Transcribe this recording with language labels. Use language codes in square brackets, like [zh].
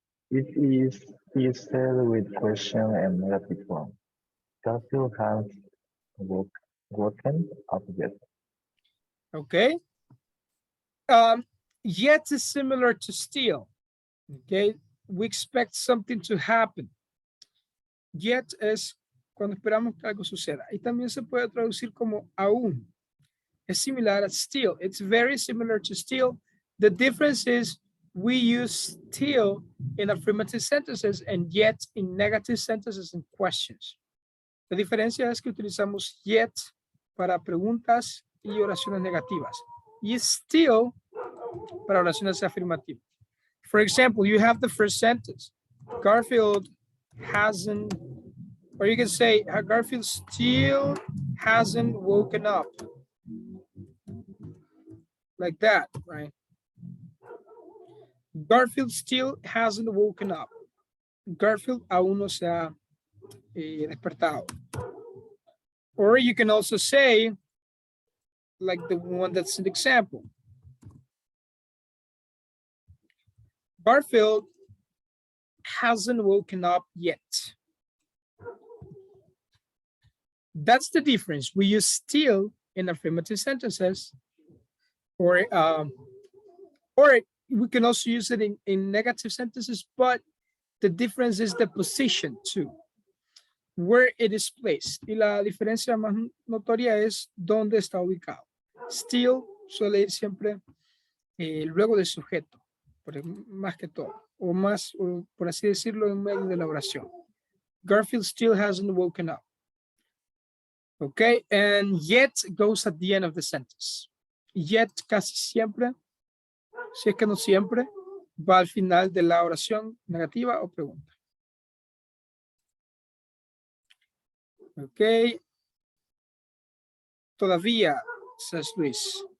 [en] It is said with question and negative form. Garfield has woken up yet. Okay. Yet is similar to still. Okay. We expect something to happen. [es] Yet es cuando esperamos que algo suceda. Y también se puede traducir como aún. Es similar a still. [en] It's very similar to still. The difference is we use still in affirmative sentences and yet in negative sentences and questions. [es] La diferencia es que utilizamos yet para preguntas y oraciones negativas. Y still para oraciones afirmativas. [en] For example, you have the first sentence. Garfield hasn't, or you can say Garfield still hasn't woken up. Like that, right? Garfield still hasn't woken up. [es] Garfield aún no se ha despertado. [en] Or you can also say, like the one that's an example. Garfield hasn't woken up yet. That's the difference. We use still in affirmative sentences, or we can also use it in negative sentences, but the difference is the position too, where it is placed. [es] Y la diferencia más notoria es dónde está ubicado. Still suele ir siempre luego del sujeto, más que todo, o más, o por así decirlo, en medio de la oración. [en] Garfield still hasn't woken up. Okay, and yet goes at the end of the sentence. [es] Yet casi siempre, si es que no siempre, va al final de la oración negativa o pregunta. [en] Okay. Todavía, says Luis.